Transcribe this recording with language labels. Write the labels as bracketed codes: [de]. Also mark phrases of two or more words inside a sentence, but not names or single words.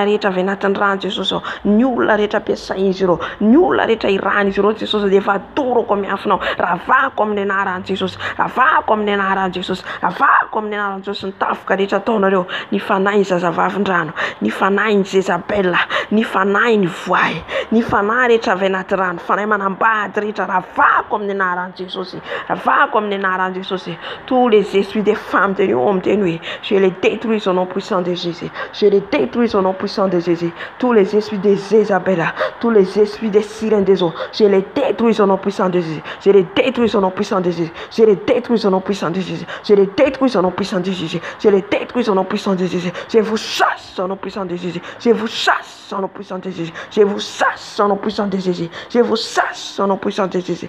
[mg] rehetra avy anatin'ny rano Jesosy, ny olona rehetra ampiasain'izy ireo, ny olona rehetra iran'izy ireo Jesosy, dia efa toroko miafinao, ravako amin'ny anaran'i Jesosy, ravako amin'ny anaran'i Jesosy, ravako amin'ny anaran'i Jesosy, ny tafoka rehetra ataonareo, ny fanahy zazavavindrano, ny fanahy Jezabel, ny fanahy ny voay, ny fanahy rehetra avy anaty rano, fanahy manambady rehetra, ravako amin'ny anaran'i Jesosy, ravako amin'ny anaran'i Jesosy. [fr] Tous les esprits des femmes de nuit, hommes de nuit, je les détruis au nom puissant de Jésus, je les détruis au nom puissant de Jésus. Tous les esprits des Jezabel, tous les esprits des sirènes des eaux, je les détruis au nom puissant de Jésus, je les détruis au nom puissant de Jésus, je les détruis au nom puissant de Jésus, je les détruis au nom puissant de Jésus, je les détruis au nom puissant de Jésus, je vous chasse au nom puissant de Jésus, je vous chasse au nom puissant de Jésus, je vous chasse au nom puissant de Jésus, je vous chasse au nom puissant de Jésus.